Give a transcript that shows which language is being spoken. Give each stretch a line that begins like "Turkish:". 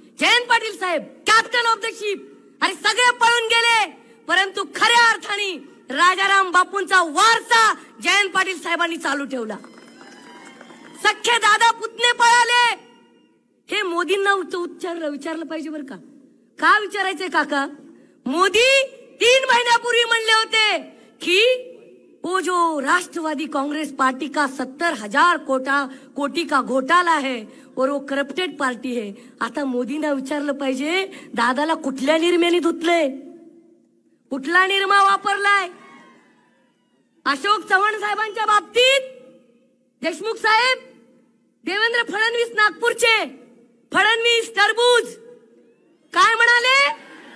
Marathi: Jayant Patil Saheb
English: Captain of the ship.
Marathi: अरे सगळे पळून गेले, परंतु खऱ्या अर्थाने राजाराम बापूंचा वारसा जयंत पाटील साहेबांनी चालू ठेवला। सख्खे दादा पुतणे पळाले, हे मोदींना विचारलं पाहिजे बरं का विचारायचंय काका? मोदी 3 महिन्यापूर्वी म्हणले होते की
Hindi: वो जो राष्ट्रवादी कांग्रेस पार्टी का 70,000 कोटी का घोटाला है और वो करप्टेड पार्टी है।
Marathi: आता मोदींना विचारलं पाहिजे, दादाला कुठल्या निर्म्याने धुतले, कुठला निर्मा वापरलाय? अशोक चव्हाण साहेबांच्या बाबतीत देशमुख साहेब, देवेंद्र फडणवीस नागपूरचे, फडणवीस टरबूज काय म्हणाले?